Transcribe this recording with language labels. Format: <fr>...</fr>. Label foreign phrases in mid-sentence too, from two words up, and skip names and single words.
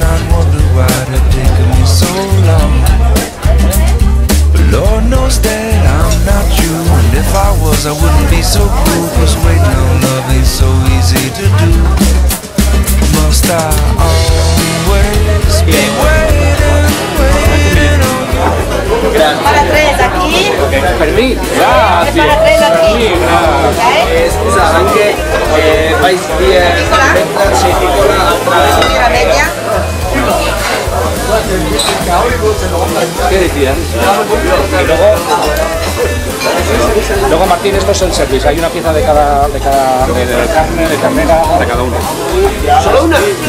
<en>I'd wonder why it had taken me so long. But Lord knows that I'm not you. And if I was, I wouldn't be so cool. Cause waiting on love ain't so easy to do. Must I always be waiting, waiting on you?</en> <es>Para tres aquí. Perdí. Para tres aquí.</es> <it>Scusa, anche vai via sì, piccola</it> <es>La media. ¿Qué decías? Y luego Martín, esto es el service, hay una pieza de cada de carne, de ternera, de cada uno. ¿Solo una?</es>